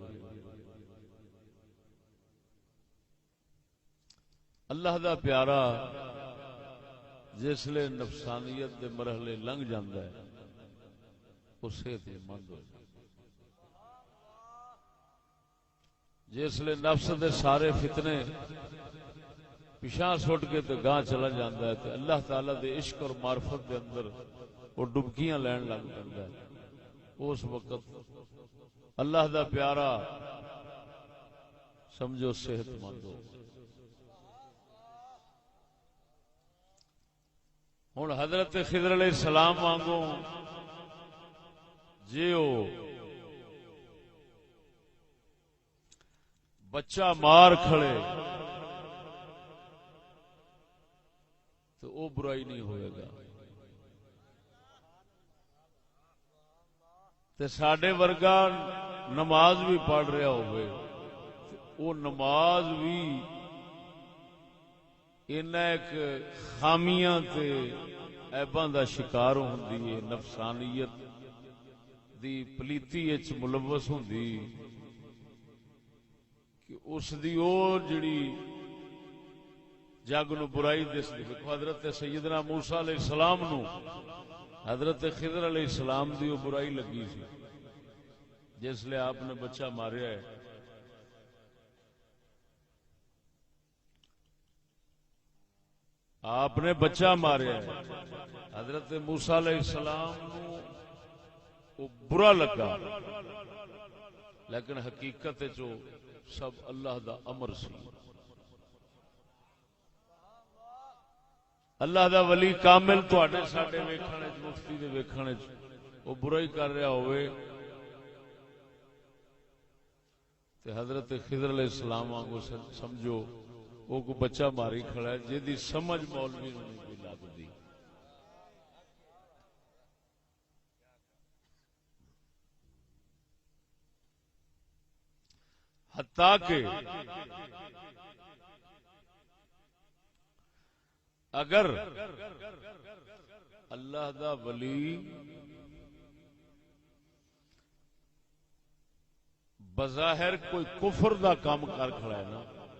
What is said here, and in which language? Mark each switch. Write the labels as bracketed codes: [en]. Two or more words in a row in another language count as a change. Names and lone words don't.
[pa] اللہ دا پیارا جسلے نفسانیت دے مرحلے لنگ جاندا ہے وہ صحت مند ہو جائے. جسلے نفس دے سارے فتنے پیچھا سٹ کے تے گاں چلا جاندا ہے تے اللہ تعالی دے عشق اور معرفت دے اندر وہ ڈبکیاں لین لگ پیندا ہے. اس وقت اللہ دا پیارا سمجھو صحت مند ہو. ہن حضرت خضر علیہ السلام وانگوں جیو بچہ مار کھڑے تو وہ برائی نہیں ہوئے گا. تے ساڈے ورگا نماز بھی پڑھ رہا ہوئے وہ نماز بھی ایک خامیاں تے عیباں دا شکار ہوندی ہے، نفسانیت دی پلیتی وچ ملوث ہوندی کہ اس دی او جڑی جگ نو برائی دس دی. حضرت سیدنا موسیٰ علیہ السلام نو حضرت خضر علیہ السلام دی وہ برائی لگی سی جس لئے آپ نے بچہ ماریا ہے. آپ نے بچہ ماریا ہے. حضرت موسیٰ علیہ السلام نو وہ برا لگا، لیکن حقیقت جو سب اللہ دا امر سی. اللہ دا ولی کامل تواڈے ساڈے ویکھن وچ مفتی دے ویکھن وچ وہ برائی کر رہا ہوئے تے حضرت خضر علیہ السلام وانگو سمجھو وہ کو بچہ ماری کھڑا ہے جیدی سمجھ مولوی نوں نہیں کوئی لگدی. حتیٰ کہ اگر اللہ دا ولی بظاہر کوئی کفر دا کام کر کھڑا ہے نا،